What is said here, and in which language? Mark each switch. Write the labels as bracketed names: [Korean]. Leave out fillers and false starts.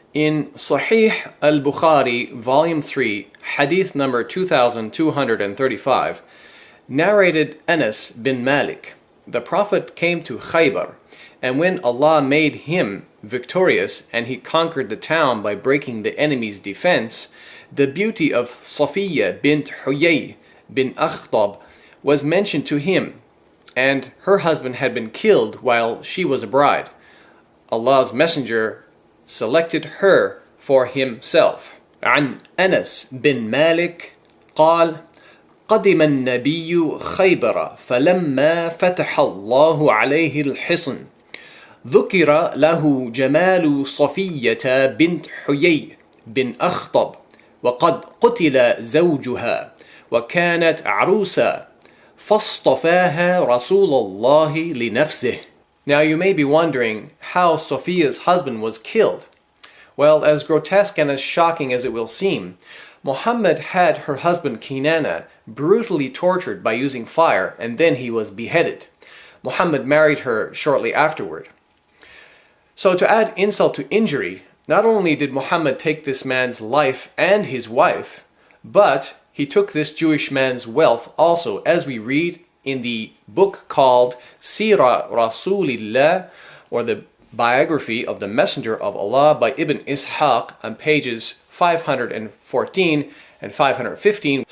[English] In Sahih al-Bukhari, Volume 3, Hadith number 2235, narrated Anas bin Malik, the Prophet came to Khaybar, and when Allah made him victorious and he conquered the town by breaking the enemy's defense, the beauty of Safiya bint Huyay bin Akhtab was mentioned to him, and her husband had been killed while she was a bride. Allah's Messenger selected her for himself. [Arabic] عن أنس بن مالك قال: قدم النبي خيبر فلما فتح الله عليه الحصن ذكر له جمال صفية بنت حيي بن أخطب وقد قتل زوجها وكانت عروسا فاصطفاها رسول الله لنفسه. [English] Now you may be wondering how Safiya's husband was killed. Well, as grotesque and as shocking as it will seem, Muhammad had her husband Kinana brutally tortured by using fire, and then he was beheaded. Muhammad married her shortly afterward. So to add insult to injury, not only did Muhammad take this man's life and his wife, but he took this Jewish man's wealth also, as we read in the book called Sira Rasulillah, or the biography of the Messenger of Allah by Ibn Ishaq, on pages 514 and 515.